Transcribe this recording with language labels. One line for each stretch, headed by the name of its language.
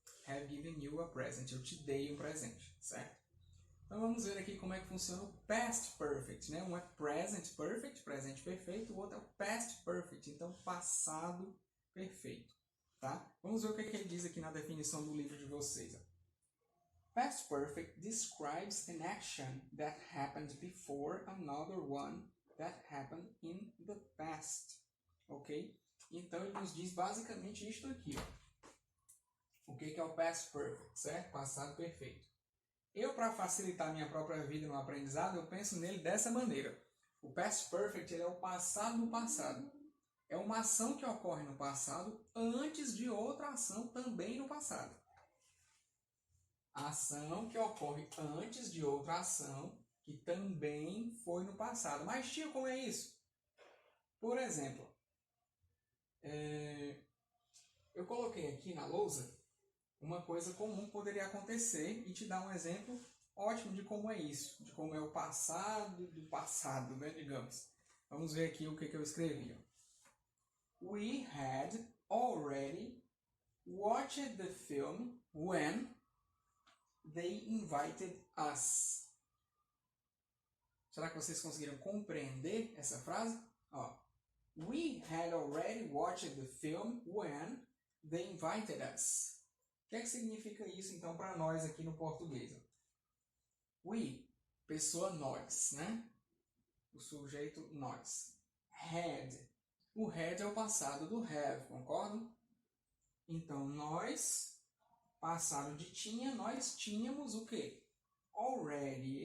English: Have given you a present,
Portuguese: eu te dei um presente, certo? Então vamos ver aqui como é que funciona o past perfect, né? Um é present perfect, presente perfeito, o outro é o past perfect, então passado perfeito, tá? Vamos ver o que ele diz aqui na definição do livro de vocês, ó.
English: Past perfect describes an action that happened before another one that happened in the past.
Portuguese: Ok? Então ele nos diz basicamente isto aqui. Ó. O que é o past perfect? Certo? Passado perfeito. Eu, para facilitar minha própria vida no aprendizado, eu penso nele dessa maneira. O past perfect ele é o passado do passado. É uma ação que ocorre no passado antes de outra ação também no passado. A ação que ocorre antes de outra ação que também foi no passado. Mas, tio, como é isso? Por exemplo, eu coloquei aqui na lousa uma coisa comum que poderia acontecer e te dar um exemplo ótimo de como é isso, de como é o passado do passado, né, digamos. Vamos ver aqui o que eu escrevi.
English: We had already watched the film when they invited us.
Portuguese: Será que vocês conseguiram compreender essa frase?
English: Ó, we had already watched the film when they invited us.
Portuguese: O que é que significa isso, então, para nós aqui no português? We, pessoa nós, né? O sujeito nós. Had. O had é o passado do have, concordam? Então, nós, passado de tinha, nós tínhamos o quê? Already.